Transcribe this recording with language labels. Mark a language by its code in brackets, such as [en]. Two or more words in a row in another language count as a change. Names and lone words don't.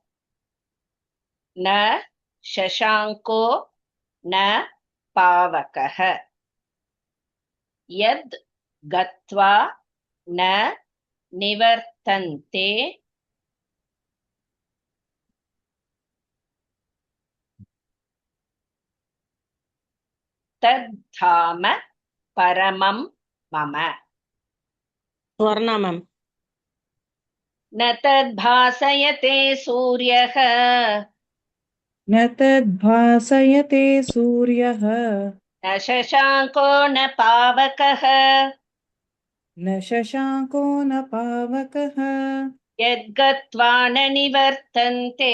[sa] न शशाङ्को न पावकः यद् गत्वा न निवर्तन्ते तद्धाम परमं मम. ஸ்வர்ணா மேம். न तद्भासयते सूर्यः न तद्भासयते सूर्यः न शशाङ्को न पावकः न शशाङ्को न पावकः यद्गत्वा न निवर्तन्ते